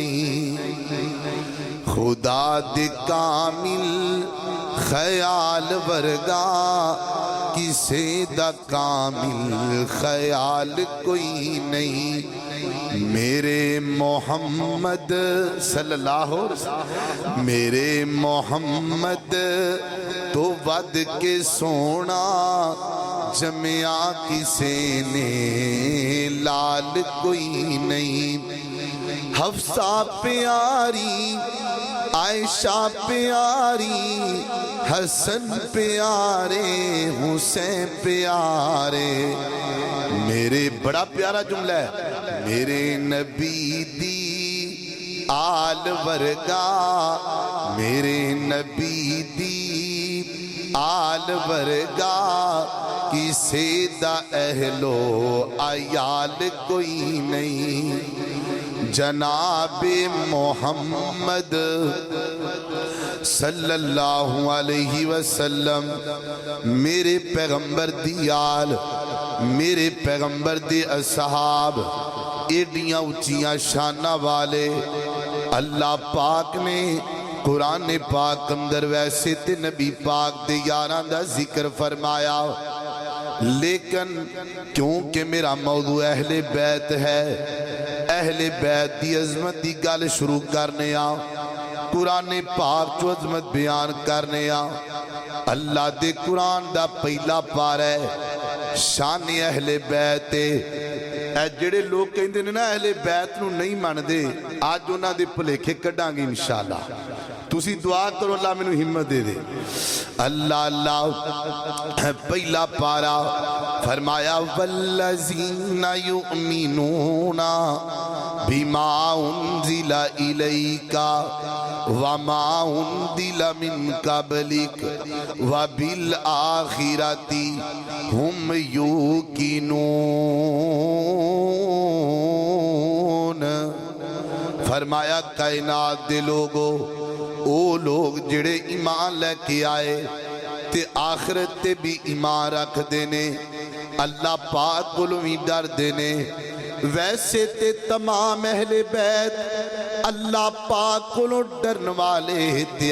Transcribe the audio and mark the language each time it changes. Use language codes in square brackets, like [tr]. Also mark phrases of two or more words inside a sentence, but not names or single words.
[pa] نہیں، خدا دے کامل خیال ورگا کسے دا کامل خیال کوئی نہیں۔ میرے محمد [ar] صلی اللہ علیہ وسلم، [pa] میرے محمد تو ود کے سونا جمعہ کسے نے لال کوئی نہیں۔ حفصہ پیاری عائشہ پیاری حسن پیارے حسین پیارے میرے بڑا پیارا جملہ ہے میرے نبی دی آل ورگا میرے نبی دی آل ورگا کسے دا اہلو عیال کوئی نہیں جناب محمد [ar] صلی اللہ علیہ وسلم [pa] میرے پیغمبر دی آل میرے پیغمبر دی اصحاب ایڈیاں اچیاں شانہ والے اللہ پاک نے قرآن پاک اندر ویسے تے نبی پاک دے یاراں دا ذکر فرمایا لیکن کیونکہ میرا موضوع اہل بیت ہے اہل بیت دی عظمت دی گل شروع کرنے آ قرآن پاک جو عظمت بیان کرنے آ اللہ دے قرآن دا پہلا پارا ہے شان اہل بیت اے جڑے لوگ کہندے نے نا اہل بیت نو نہیں مان دے آج انہاں دے بھلیکھے کڈاں گے [ar] انشاءاللہ [pa] تسی دعا کرو اللہ میں ہمت دے دے اللہ اللہ پہلا پارا فرمایا [ar] والذین یؤمنون بما انزل الیک وما انزل من قبلک وبالآخرۃ ہم یوقنون [pa] فرمایا کائنات دے لوگو او لوگ جڑے ایمان لے کے آئے تے آخرت تے بھی ایمان رکھ دینے اللہ پاک کو بھی ڈر دینے ویسے تے تمام اہل بیت اللہ پاک کو ڈرن والے تے